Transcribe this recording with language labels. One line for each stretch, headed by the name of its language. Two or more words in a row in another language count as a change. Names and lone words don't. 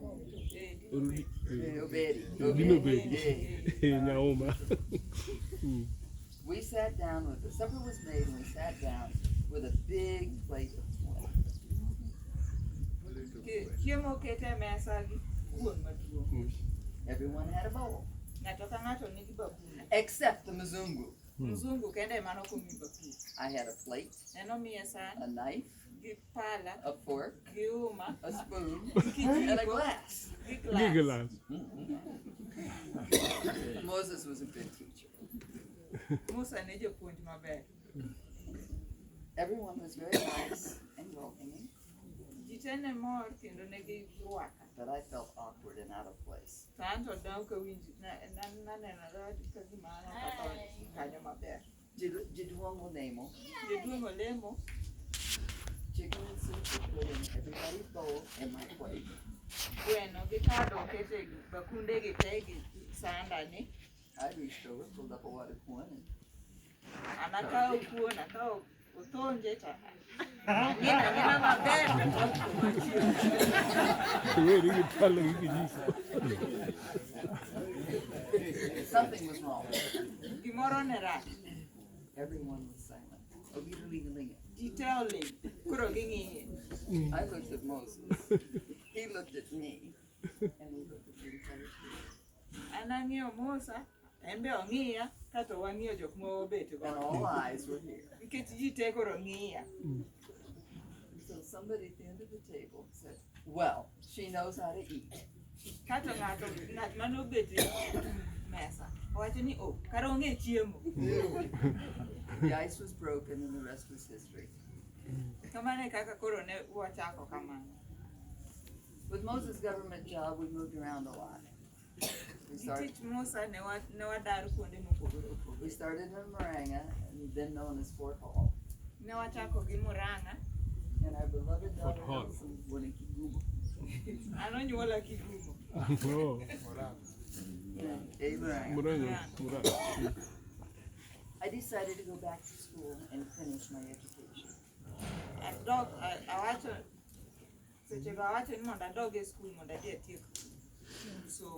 Luo (Kenya and Tanzania): Obedi. Dino bed. Nyaoma.
English: We sat down with the supper was made, and we sat down with a big plate of corn.
Luo (Kenya and Tanzania): Chiemo oket e mesa gi kuon maduong'.
English: Everyone had a bowl,
Luo (Kenya and Tanzania): Ng'ato ka ng'ato nigi bakul.
English: except the Mzungu.
Luo (Kenya and Tanzania): Mzungu kende ema nokomi bakul.
English: I had a plate,
Luo (Kenya and Tanzania): En omiye san
English: a knife,
Luo (Kenya and Tanzania): gi pala
English: a fork,
Luo (Kenya and Tanzania): gi uma
English: a spoon,
Luo (Kenya and Tanzania): gi
English: and a
Swahili: kijiko
English: glass.
Luo (Kenya and Tanzania): gi glass. Gigalas.
English: Moses was a good teacher.
Luo (Kenya and Tanzania): Musa ne japuonj maber.
English: Everyone was very nice and welcoming,
Luo (Kenya and Tanzania): Ji te ne mor kendo ne girwaka.
English: but I felt awkward and out of place.
Luo (Kenya and Tanzania): To an to dok kawinjo nanenore ka gima an ok atho kanyo maber. Jidwongo Nemo, Jaduong' olemo,
English: chicken and soup were put in everybody's bowl and my plate.
Luo (Kenya and Tanzania): gweno gi kado okete bakunde gi te gi sanda ni.
English: I reached over, pulled up a wad of corn, and
Luo (Kenya and Tanzania): An akawo kuon, akawo Utonje ta. Ngina maber.
English: Something was wrong.
Luo (Kenya and Tanzania): Gimoro ne rach.
English: Everyone was silent.
Luo (Kenya and Tanzania): Detailing. Kuro gingi.
English: I looked at Moses. He looked at me. And we looked at the entire school.
Luo (Kenya and Tanzania): Anang'io Musa, embe ong'iya, kato wang'iyo jok mobet go.
English: And all eyes were here.
Luo (Kenya and Tanzania): Nikech ji te koro ng'iya.
English: So somebody at the end of the table said, well, she knows how to eat.
Luo (Kenya and Tanzania): Kato ng'at manobet mesa. Owacho ni, oh, kara ong'e chiemo.
English: The ice was broken and the rest was history.
Luo (Kenya and Tanzania): Kamane kaka koro ne wachako kamano.
English: With Moses' government job, we moved around a lot.
Luo (Kenya and Tanzania): Tich Musa ne wadar kuonde mopogore opogore.
English: We started in Maranga, and then known as Fort Hall.
Luo (Kenya and Tanzania): Ne wachako gi Murang'a.
English: And our beloved Fort daughter Hall. Nelson was born in Kigumo.
Luo (Kenya and Tanzania): An onyuola Kigumo.
English: I decided to go back to school and finish my education. So,